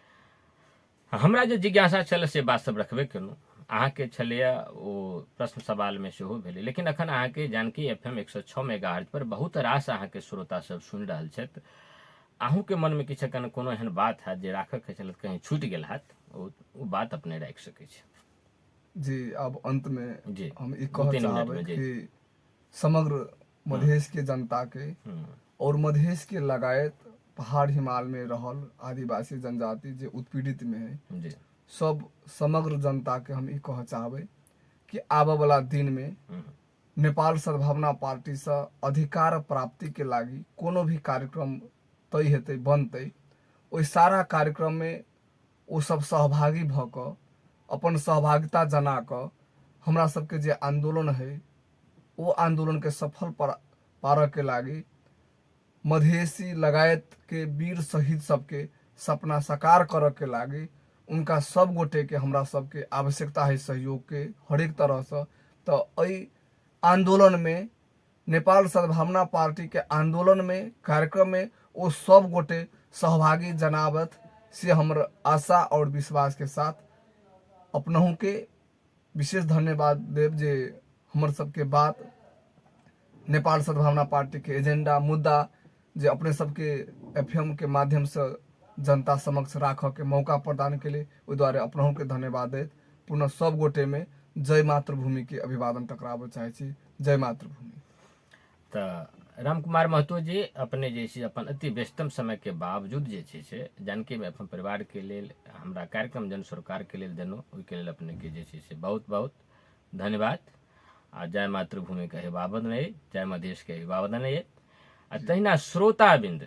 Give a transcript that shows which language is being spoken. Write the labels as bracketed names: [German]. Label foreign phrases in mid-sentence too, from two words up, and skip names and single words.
[Maithili] हमरा जे जिज्ञासा छल से बात सब रखबे केलहुँ अहाँ के छलैया ओ प्रश्न सवाल में सेहो भेलै लेकिन अखन अहाँ के जानकी FM 106 मेगाहर्ट्ज पर बहुत रास अहाँ के श्रोता सब सुनि रहल छथि अहूँ के मन में किछु एखन कोनो एहन बात है जे राखऽ के छल कहीं छूटि गेल हैत ओ बात अपने राखि सकै छी जी अब अंत में जी हम ई कहऽ चाहबै कि समग्र मधेश के जनता के और मधेश के लगायत पहाड़ हिमाल में रहल आदिवासी जनजाति जे उत्पीड़ित में है जी सब समग्र जनता के हम ई कहऽ चाहबै कि आबऽ वाला दिन में नेपाल सद्भावना पार्टी से अधिकार प्राप्ति के लागी कोनो भी कार्यक्रम तय हेतै बनतै ओहि सारा कार्यक्रम में ओ सब सहभागी भऽ कऽ अपन सहभागिता जना कऽ हमरा सबके जे आंदोलन है वो आंदोलन के सफल पारऽ के लागी मधेसी लगायत के वीर शहीद सबके सपना साकार करऽ के लागी उनका सब गोटे के हमरा सबके आवश्यकता है सहयोग के हरेक तरह से तो एहि आंदोलन में नेपाल सद्भावना पार्टी के आंदोलन में कार्यक्रम में वो सब गोटे सहभागी जनावत से हमर आशा और विश्वास के साथ अपनहु के विशेष धन्यवाद देव जे हमर सबके बात नेपाल सद्भावना पार्टी के एजेंडा मुद्दा जे अपने सबके FM के माध्यम से जनता समक्ष राखऽ के मौका प्रदान के लिए ओहि दुआरे अपनहु के धन्यवाद देत पुनः सब गोटे में जय मातृभूमि के अभिवादन टकराबऽ चाहे छी जय मातृभूमि तऽ रामकुमार महतो जी अपने जे छै अपन अति व्यस्तम समय के बावजूद जे छै से जानकी FM परिवार के लेल हमरा कार्यक्रम जन सरोकार के लेल देनो ओहिके लेल अपने के जे छै से बहुत बहुत धन्यवाद आ जय मातृभूमि के अभिवादन है जय मधेश के अभिवादन है आ तहिना श्रोताबिंद